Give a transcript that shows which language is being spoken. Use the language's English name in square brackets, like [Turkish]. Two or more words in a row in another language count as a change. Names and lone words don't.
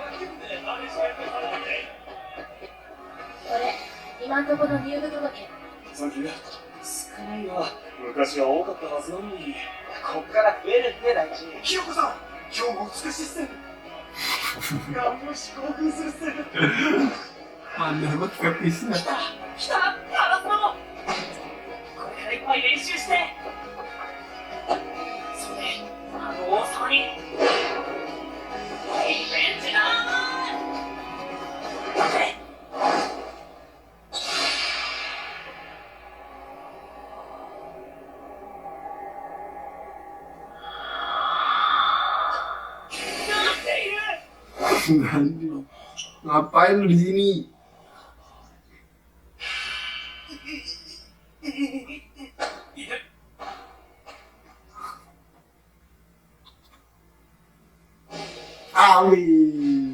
[Japanese] 俺、今んとこの入部届。サンキュー。少ないわ。昔は多かったはずなのに。こっから増えるって大事。ひよこさん、今日も美しいっす。ガン無視興奮するっす。 [Indonesian] Mana banget kepisnya. [Japanese] 来た烏野。これからいっぱい練習して。それであの王様にリベンジだー。 [Indonesian] Ngapain lu di sini? Awis.